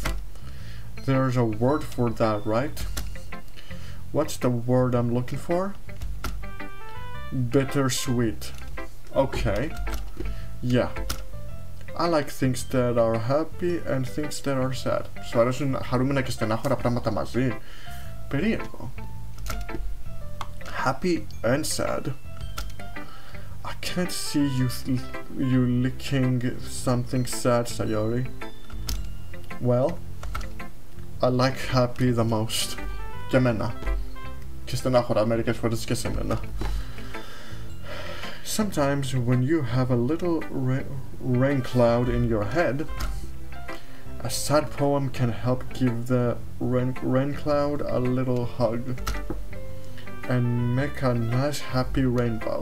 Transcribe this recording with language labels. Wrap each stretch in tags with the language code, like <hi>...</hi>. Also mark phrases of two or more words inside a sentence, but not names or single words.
<en>There's a word for that, right? What's the word I'm looking for? Bittersweet. Okay. Yeah. I like things that are happy and things that are sad.</en> <el>Σου αρέσουν χαρούμενα και στενάχωρα πράγματα μαζί? Περίεργο.</el> <en>Happy and sad. I can't see you licking something sad, Sayori. Well, I like happy the most.</en> <el>Και εμένα. Και στενάχωρα μερικές φορές και σε μένα.</el> <en>Sometimes when you have a little rain cloud in your head, a sad poem can help give the rain cloud a little hug and make a nice happy rainbow.</en>